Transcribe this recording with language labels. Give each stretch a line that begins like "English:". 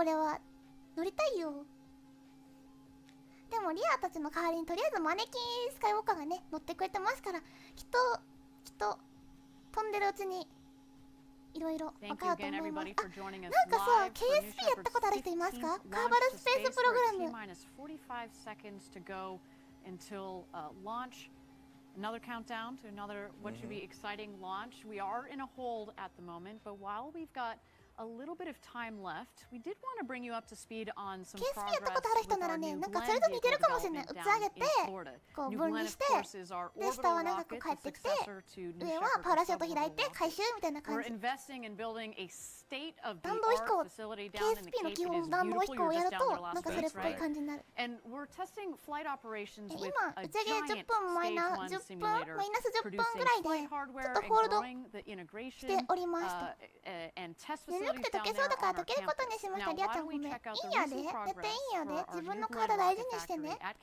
Japanese: これは乗りたいよ。でもリアたちの代わりにとりあえずマネキンスカイウォーカーがね乗ってくれてますから、きっと飛んでるうちにいろいろ分かると思います。あ、なんかさ、KSP やったことある人いますか？カーバルスペースプログラム。
English: 45 seconds to go until launch. Another countdown to another what should be exciting launch. We are in a hold at the moment, but while we've got a little bit of time left, we did want to bring you up to speed on some progress with our new Glenn vehicle development down in Florida. New Glenn, of course, is our orbital rocket, the successor to New Shepard discovery. We're investing in building a state-of-the-art facility down in the Cape. It is beautiful. You're just down there last week, right? And we're testing flight operations with a giant Stage 1 simulator, producing flight hardware and growing the integration and test facilities.
Japanese: 眠くて溶けそうだから溶けることにしました。リアちゃんごめん。いいんやで。寝ていいんやで。自分の体大事にしてね。